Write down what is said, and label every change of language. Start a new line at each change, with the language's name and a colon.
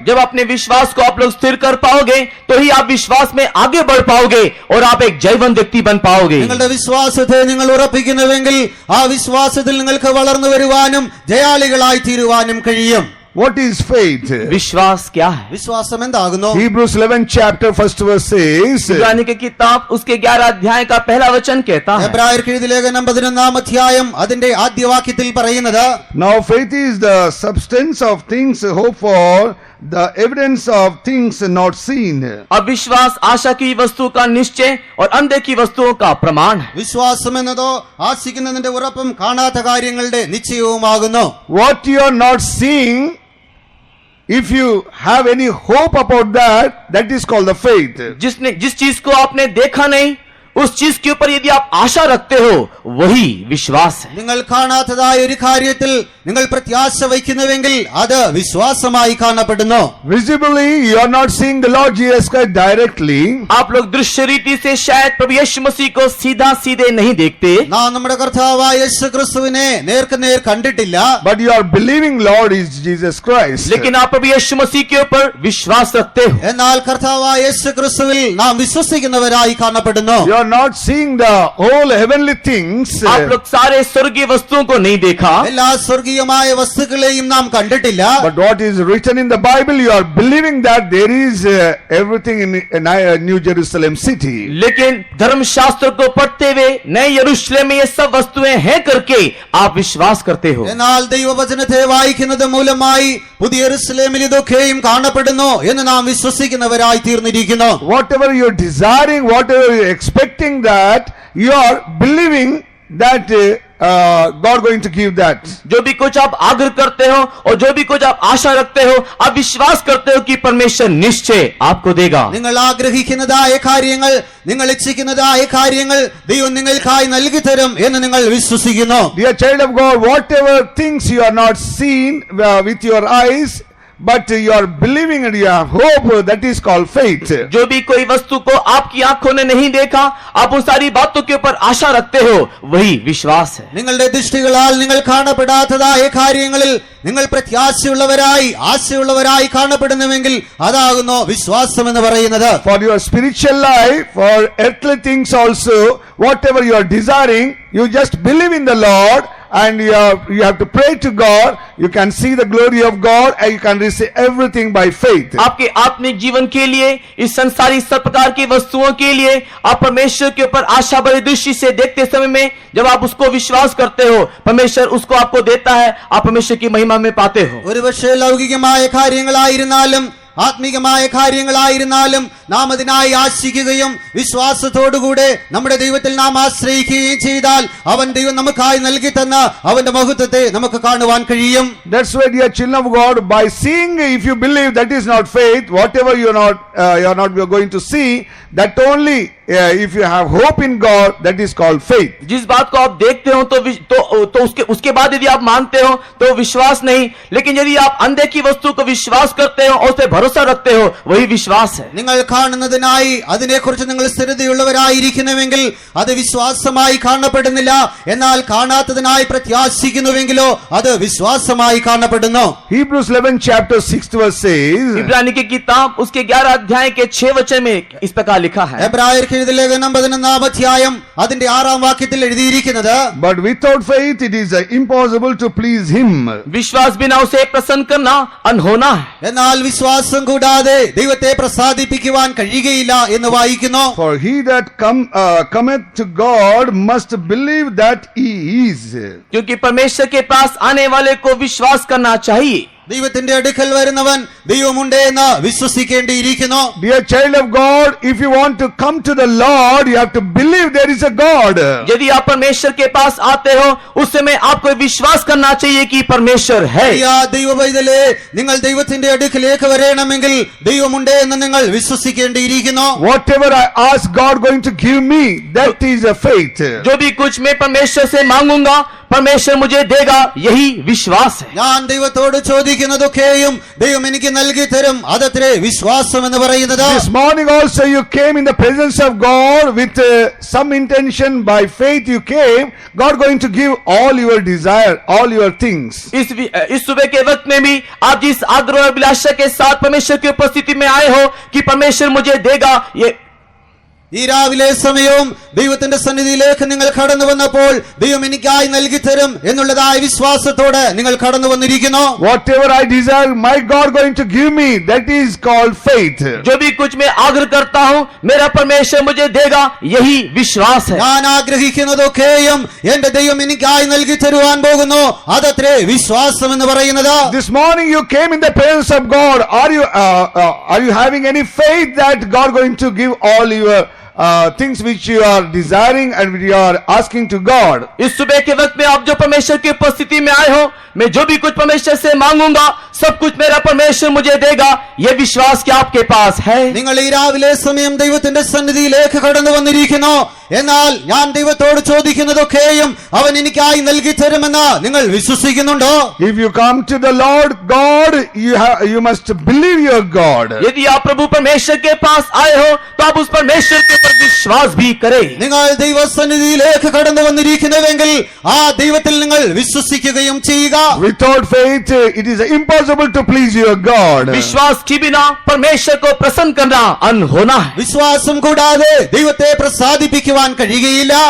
Hindi: जब अपने विश्वास को आप लोग स्थिर कर पाओगे तो ही आप विश्वास में आगे बढ़ पाओगे और आप एक जयवंत व्यक्ति बन पाओगे।
Malayalam: നിങ്ങളുടെ വിശ്വാസത്തെ നിങ്ങൾ ഉറപ്പിക്കുന്നുവെങ്കിൽ ആ വിശ്വാസത്തിൽ നിങ്ങൾക്ക് വളർന്നു വരുവാനും ജയാളികളായി തീരുവാനും കഴിയും.
English: What is faith?
Hindi: विश्वास क्या है?
Malayalam: വിശ്വാസം എന്താകുന്നു?
English: Hebrews 11 chapter first verse says,
Hindi: इब्रानी की किताब उसके 11 अध्याय का पहला वचन कहता है,
Malayalam: എബ്രായർക്ക് എഴുതിയ ലേഖനം 11 അധ്യായം അതിന്റെ ആദ്യ വാക്യത്തിൽ പറയുന്നത്,
English: now faith is the substance of things hoped for, the evidence of things not seen.
Hindi: अब विश्वास आशा की वस्तु का निश्चय और अंधे की वस्तुओं का प्रमाण है।
Malayalam: വിശ്വാസം എന്നതോ ആശിക്കുന്നതിന്റെ ഉറപ്പും കാണാത്ത കാര്യങ്ങളുടെ നിശ്ചയവുമാകുന്നു.
English: What you are not seeing, if you have any hope about that, that is called the faith.
Hindi: जिस चीज को आपने देखा नहीं, उस चीज के ऊपर यदि आप आशा रखते हो, वही विश्वास है।
Malayalam: നിങ്ങൾ കാണാത്തതായ ഒരു കാര്യത്തിൽ നിങ്ങൾ പ്രത്യാശ വയ്ക്കുന്നുവെങ്കിൽ അത് വിശ്വാസമായി കാണപ്പെടുന്നു.
English: Visibly, you are not seeing the Lord Jesus Christ directly.
Hindi: आप लोग दृश्य रीति से शायद प्रभु यीशु मसीह को सीधा सीधे नहीं देखते,
Malayalam: നാം നമ്മുടെ കർത്താവായ യേശു ക്രിസ്തുവിനെ നേർക്കുനേർ കണ്ടിട്ടില്ല.
English: But you are believing Lord is Jesus Christ.
Hindi: लेकिन आप प्रभु यीशु मसीह के ऊपर विश्वास रखते हो।
Malayalam: എന്നാൽ കർത്താവായ യേശു ക്രിസ്തുവിൽ നാം വിശ്വസിക്കുന്നവരായി കാണപ്പെടുന്നു.
English: You are not seeing the whole heavenly things.
Hindi: आप लोग सारे स्वर्गीय वस्तुओं को नहीं देखा,
Malayalam: എല്ലാ സ്വർഗീയമായ വസ്തുക്കളെയും നാം കണ്ടിട്ടില്ല.
English: But what is written in the Bible, you are believing that there is everything in New Jerusalem city.
Hindi: लेकिन धर्मशास्त्र को पढ़ते हुए नए यरूशलेम में ये सब वस्तुएं हैं करके आप विश्वास करते हो।
Malayalam: എന്നാൽ ദൈവവചനത്തെ വായിക്കുന്നത് മൂലമായി പുതിയ യെരൂശലേമിൽ ഇതൊക്കെയും കാണപ്പെടുന്നു എന്ന് നാം വിശ്വസിക്കുന്നവരായി തീർന്നിരിക്കുന്നു.
English: Whatever you are desiring, whatever you are expecting, that you are believing that God going to give that.
Hindi: जो भी कुछ आप आग्रह करते हो और जो भी कुछ आप आशा रखते हो, आप विश्वास करते हो कि परमेश्वर निश्चय आपको देगा।
Malayalam: നിങ്ങൾ ആഗ്രഹിക്കുന്നതായ കാര്യങ്ങൾ, നിങ്ങൾ ഇച്ഛിക്കുന്നതായ കാര്യങ്ങൾ ദൈവം നിങ്ങൾക്കായി നൽകി തരും എന്ന് നിങ്ങൾ വിശ്വസിക്കുന്നു.
English: Dear child of God, whatever things you are not seen with your eyes, but you are believing and you have hope, that is called faith.
Hindi: जो भी कोई वस्तु को आपकी आंखों ने नहीं देखा, आप उन सारी बातों के ऊपर आशा रखते हो, वही विश्वास है।
Malayalam: നിങ്ങളുടെ ദൃഷ്ടികളാൽ നിങ്ങൾ കാണപ്പെടാത്തതായ കാര്യങ്ങളിൽ നിങ്ങൾ പ്രത്യാശയുള്ളവരായി ആശയുള്ളവരായി കാണപ്പെടുന്നുവെങ്കിൽ അതാകുന്നു വിശ്വാസം എന്ന് പറയുന്നത്.
English: For your spiritual life, for earthly things also, whatever you are desiring, you just believe in the Lord and you have to pray to God. You can see the glory of God and you can receive everything by faith.
Hindi: आपके आत्मिक जीवन के लिए, इस संसारी सब प्रकार की वस्तुओं के लिए आप परमेश्वर के ऊपर आशा भरी दृष्टि से देखते समय में जब आप उसको विश्वास करते हो, परमेश्वर उसको आपको देता है, आप परमेश्वर की महिमा में पाते हो।
Malayalam: ഒരുപക്ഷേ ലൗകികമായ കാര്യങ്ങളായിരുന്നാലും ആത്മീകമായ കാര്യങ്ങളായിരുന്നാലും നാം അതിനായി ആശിക്കുകയും വിശ്വാസത്തോടുകൂടെ നമ്മുടെ ദൈവത്തിൽ നാം ആശ്രയിക്കുകയും ചെയ്താൽ ദൈവം നമുക്കായി നൽകി തന്ന അവന്റെ മഹത്വത്തെ നമുക്ക് കാണുവാൻ കഴിയും.
English: That's why, dear children of God, by seeing, if you believe, that is not faith. Whatever you are not going to see, that only if you have hope in God, that is called faith.
Hindi: जिस बात को आप देखते हो तो उसके बाद यदि आप मानते हो तो विश्वास नहीं, लेकिन यदि आप अंधे की वस्तु को विश्वास करते हो और उस पर भरोसा रखते हो, वही विश्वास है।
Malayalam: നിങ്ങൾ കാണുന്നതിനായി അതിനെക്കുറിച്ച് നിങ്ങൾ സ്ഥിരതയുള്ളവരായിരിക്കുന്നുവെങ്കിൽ അത് വിശ്വാസമായി കാണപ്പെടുന്നില്ല. എന്നാൽ കാണാത്തതിനായി പ്രത്യാശിക്കുന്നുവെങ്കിലോ അത് വിശ്വാസമായി കാണപ്പെടുന്നു.
English: Hebrews 11 chapter 6 verse says,
Hindi: इब्रानी की किताब उसके 11 अध्याय के 6 वचन में इस प्रकार लिखा है,
Malayalam: എബ്രായർക്ക് എഴുതിയ ലേഖനം 11 അധ്യായം അതിന്റെ 6 വാക്യത്തിൽ എഴുതിയിരിക്കുന്നത്,
English: but without faith it is impossible to please him.
Hindi: विश्वास बिना उसे प्रसन्न करना अनहोना है।
Malayalam: എന്നാൽ വിശ്വാസം കൂടാതെ ദൈവത്തെ പ്രസാദിപ്പിക്കുവാൻ കഴിയുകയില്ല എന്ന് വായിക്കുന്നു.
English: For he that cometh to God must believe that he is.
Hindi: क्योंकि परमेश्वर के पास आने वाले को विश्वास करना चाहिए।
Malayalam: ദൈവത്തിന്റെ അടുക്കൽ വരുന്നവൻ ദൈവമുണ്ട് എന്ന് വിശ്വസിക്കേണ്ടിയിരിക്കുന്നു.
English: Dear child of God, if you want to come to the Lord, you have to believe there is a God.
Hindi: यदि आप परमेश्वर के पास आते हो, उस समय आपको विश्वास करना चाहिए कि परमेश्वर है।
Malayalam: ദൈവ പൈതലേ, നിങ്ങൾ ദൈവത്തിന്റെ അടുക്കലേക്ക് വരണമെങ്കിൽ ദൈവമുണ്ട് എന്ന് നിങ്ങൾ വിശ്വസിക്കേണ്ടിയിരിക്കുന്നു.
English: Whatever I ask God going to give me, that is a faith.
Hindi: जो भी कुछ मैं परमेश्वर से मांगूंगा, परमेश्वर मुझे देगा यही विश्वास है।
Malayalam: ഞാൻ ദൈവത്തോട് ചോദിക്കുന്നതൊക്കെയും ദൈവം എനിക്ക് നൽകി തരും, അതത്രേ വിശ്വാസം എന്ന് പറയുന്നത്.
English: This morning also you came in the presence of God with some intention. By faith you came. God going to give all your desire, all your things.
Hindi: इस सुबह के वक्त में भी आप जिस आग्रह और अभिलाषा के साथ परमेश्वर की उपस्थिति में आए हो कि परमेश्वर मुझे देगा, ये
Malayalam: ഈ രാവിലെ സമയവും ദൈവത്തിന്റെ സന്നിധിയിലേക്ക് നിങ്ങൾ കടന്നു വന്നപ്പോൾ ദൈവം എനിക്കായി നൽകി തരും എന്നുള്ളതായ വിശ്വാസത്തോടെ നിങ്ങൾ കടന്നു വന്നിരിക്കുന്നു.
English: Whatever I desire, my God going to give me. That is called faith.
Hindi: जो भी कुछ मैं आग्रह करता हूं मेरा परमेश्वर मुझे देगा, यही विश्वास है।
Malayalam: ഞാൻ ആഗ്രഹിക്കുന്നതൊക്കെയും എന്റെ ദൈവം എനിക്കായി നൽകി തരുവാൻ പോകുന്നു, അതത്രേ വിശ്വാസം എന്ന് പറയുന്നത്.
English: This morning you came in the presence of God. Are you having any faith that God going to give all your things which you are desiring and which you are asking to God?
Hindi: इस सुबह के वक्त में आप जो परमेश्वर की उपस्थिति में आए हो, मैं जो भी कुछ परमेश्वर से मांगूंगा सब कुछ मेरा परमेश्वर मुझे देगा, ये विश्वास क्या आपके पास है?
Malayalam: നിങ്ങൾ ഈ രാവിലെ സമയം ദൈവത്തിന്റെ സന്നിധിയിലേക്ക് കടന്നു വന്നിരിക്കുന്നു. എന്നാൽ ഞാൻ ദൈവത്തോട് ചോദിക്കുന്നതൊക്കെയും അവൻ എനിക്കായി നൽകി തരുമെന്ന് നിങ്ങൾ വിശ്വസിക്കുന്നുണ്ടോ?
English: If you come to the Lord God, you must believe your God.
Hindi: यदि आप प्रभु परमेश्वर के पास आए हो तो आप उस परमेश्वर के ऊपर विश्वास भी करें।
Malayalam: നിങ്ങൾ ദൈവസന്നിധിയിലേക്ക് കടന്നു വന്നിരിക്കുന്നുവെങ്കിൽ ആ ദൈവത്തിൽ നിങ്ങൾ വിശ്വസിക്കുകയും ചെയ്യുക.
English: Without faith, it is impossible to please your God.
Hindi: विश्वास के बिना परमेश्वर को प्रसन्न करना अनहोना है।
Malayalam: വിശ്വാസം കൂടാതെ ദൈവത്തെ പ്രസാദിപ്പിക്കുവാൻ കഴിയുകയില്ല.